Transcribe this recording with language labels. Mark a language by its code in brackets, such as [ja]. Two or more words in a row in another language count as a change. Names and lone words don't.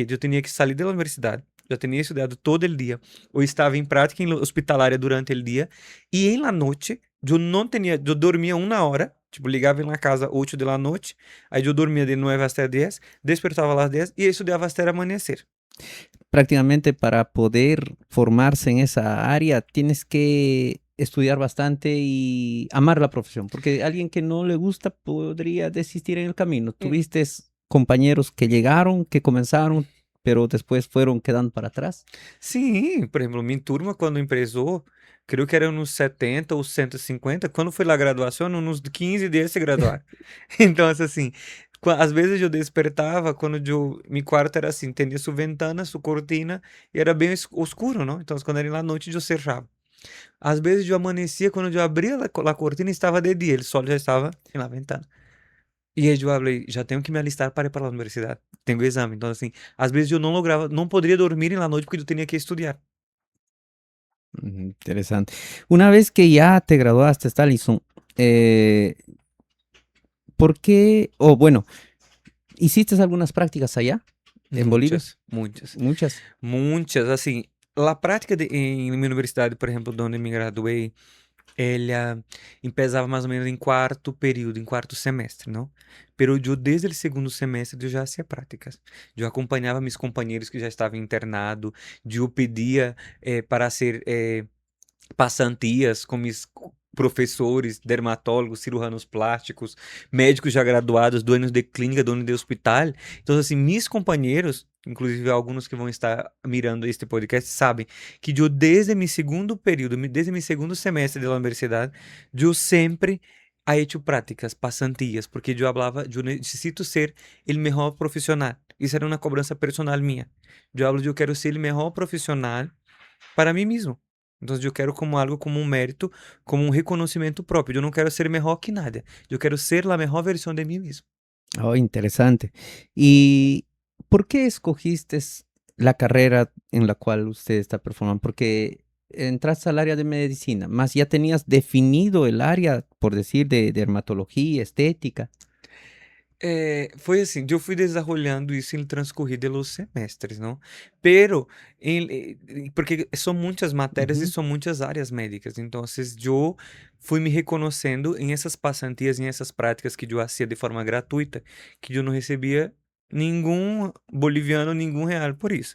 [pt] Eu tinha que sair da universidade, já tinha estudado todo o dia, ou estava em prática hospitalária durante o dia, e em la noite, eu não tinha, eu dormia 1 hora, tipo, ligava na casa 8 da noite, aí eu dormia de 9 até 10, despertava às 10 e estudava até amanhecer. [es] Prácticamente para poder formarse en esa área tienes que estudiar bastante y amar la profesión, porque alguien que no le gusta podría desistir en el camino. ¿Tuviste compañeros que llegaron, que comenzaron, pero después fueron quedando para atrás? [pt] Sim, por exemplo, minha turma, quando empresou, creio que eram uns 70 ou 150. Quando foi lá a graduação, uns 15 deles se graduaram. Então, assim, às vezes eu despertava quando meu quarto era assim, tinha sua ventana, sua cortina, e era bem escuro, não? Então, quando era na noite, eu cerrava. Às vezes eu amanhecia, quando eu abria a cortina, estava de dia, o sol já estava na ventana. E aí eu falei, já tenho que me alistar para ir para a universidade. Tenho exame. Então, assim, às vezes eu não lograva, não poderia dormir na noite porque eu tinha que estudar. [es] Interesante. Una vez que ya te graduaste, Stalison, ¿por qué? O bueno, ¿hiciste algunas prácticas allá en Bolivia? [pt] Muitas, muitas. [es] Muchas. [pt] Muitas, assim, a prática em minha universidade, por exemplo, de onde me graduei, ela empezava mais ou menos em quarto período, em quarto semestre, não? Pero eu, desde o segundo semestre, eu já fazia práticas. Eu acompanhava meus companheiros que já estavam internados, eu pedia para ser passantias com meus professores, dermatólogos, cirujanos plásticos, médicos já graduados, donos de clínica, donos de hospital. Então, assim, meus companheiros, inclusive alguns que vão estar mirando este podcast, sabem que eu, desde meu segundo período, desde meu segundo semestre da universidade, eu sempre [es] ha hecho [pt] práticas, passantias, porque eu falava, eu necessito ser o melhor profissional. Isso era uma cobrança personal minha. Eu falo, eu quero ser o melhor profissional para mim mesmo. Então, eu quero como algo, como um mérito, como um reconhecimento próprio. Eu não quero ser melhor que nada. Eu quero ser a melhor versão de mim mesmo. [es] Oh, interesante. ¿Y por qué escogiste la carrera en la cual usted está performando? Porque entraste al área de medicina, más ya tenías definido el área, por decir, de dermatología, estética. [pt] Foi assim, eu fui desenvolvendo isso em transcorrer [es] de los [pt] semestres, não? Pero, porque são muitas matérias e Ujú. são muitas áreas médicas, então, eu fui me reconhecendo em essas passantias, em essas práticas que eu fazia de forma gratuita, que eu não recebia nenhum boliviano, nenhum real por isso.